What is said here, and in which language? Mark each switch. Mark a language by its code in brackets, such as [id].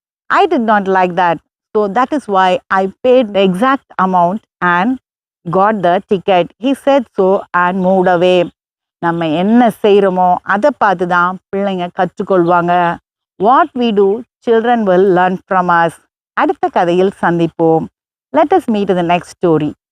[en] I did not like that. So that is why I paid the exact amount and got the ticket. He said so and moved away. [ta] நம்ம என்ன செய்கிறோமோ அதை பார்த்து தான் பிள்ளைங்க கற்றுக்கொள்வாங்க. [en] What we do, children will learn from us. [ta] அடுத்த கதையில் சந்திப்போம். [en] Let us meet in the next story.